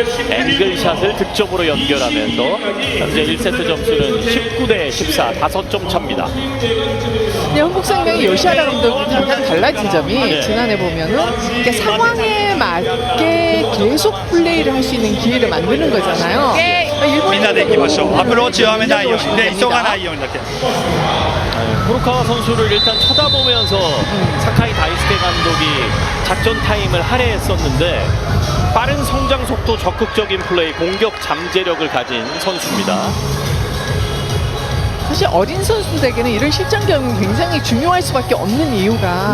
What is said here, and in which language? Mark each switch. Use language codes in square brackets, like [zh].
[ko] 앵글샷을 득점으로 연결하면서 현재 1세트 점수는 19대14, 5점 차입니다. 근데 한국생명이 요시하라 감독이 약간 달라진 점이 네. 지난해 보면은 이렇게 상황에 맞게 계속 플레이를 할 수 있는 기회를 만드는 거잖아요. 일본 [ja] みんなで行きましょう。アプローチ弱めないように、で急がないようにだけ。 [ko] 후루카와 선수를 일단 쳐다보면서 사카이 다이스케 감독이 작전 타임을 할애했었는데 빠른 성장 속도, 적극적인 플레이, 공격 잠재력을 가진 선수입니다. 사실 어린 선수들에게는 이런 실전 경험이 굉장히 중요할 수밖에 없는 이유가